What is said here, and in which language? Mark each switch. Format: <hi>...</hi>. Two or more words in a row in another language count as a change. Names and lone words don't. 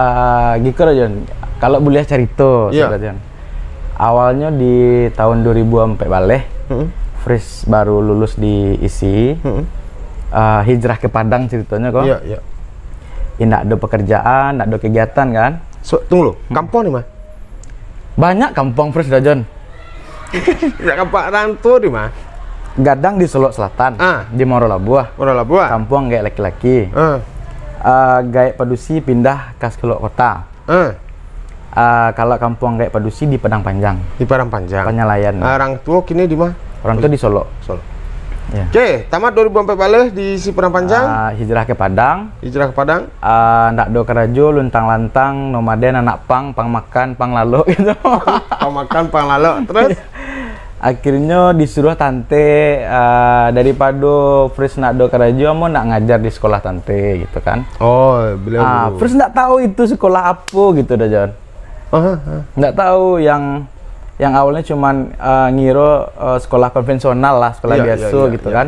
<id>Gitu loh Jon. Kalau boleh cerita Iya. sebenarnya. Awalnya di tahun 2004 balik, Fris baru lulus di ISI, hijrah ke Padang ceritanya kok. Iya, iya. Nggak ada pekerjaan, nggak ada kegiatan kan. So, tunggu lo, kampung di mana? Banyak kampung Fris dah Jon. Tidak kampung rantau di mana? Gadang di Solo Selatan, di Moro Labuah. Moro Labuah. Kampung gaek laki-laki. Gaek Padusi pindah ke Solo Kota. Kalau kampung gaek Padusi di Padang Panjang. Di Padang Panjang. Penyalayan. Orang tua kini di mana? Orang tua di Solo. Solo. Ya. Oke, tamat 2004 balik di si Padang Panjang. Hijrah ke Padang. Hijrah ke Padang.</id> <min>Ndak do kerajo, luntang-lantang, nomaden, anak pang makan, pang lalu gitu. Kau makan panglalo terus.</min> <id>Akhirnya disuruh tante daripada Fris nak do kerajo, mau nak ngajar di sekolah tante gitu kan. Oh, beliau. Fris ndak tahu itu sekolah apa gitu dah Jon. Nggak tahu yang awalnya cuman ngiro sekolah konvensional lah, sekolah biasa gitu kan.</id>